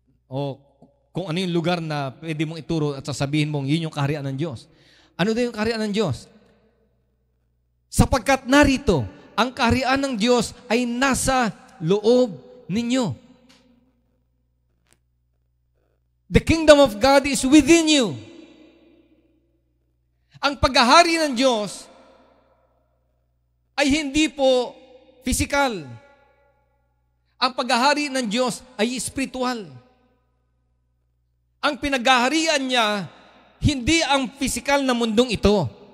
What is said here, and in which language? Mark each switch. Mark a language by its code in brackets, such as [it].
[tl] O kung ano yung lugar na pwede mong ituro at sasabihin mong, yun yung kaharian ng Diyos. Ano daw yung kaharian ng Diyos? Sapagkat narito, ang kaharian ng Diyos ay nasa loob ninyo. [en] The kingdom of God is within you. [tl] Ang paghahari ng Diyos ay hindi po physical. Ang paghahari ng Diyos ay spiritual. Ang pinaghaharian niya, hindi ang physical na mundong ito.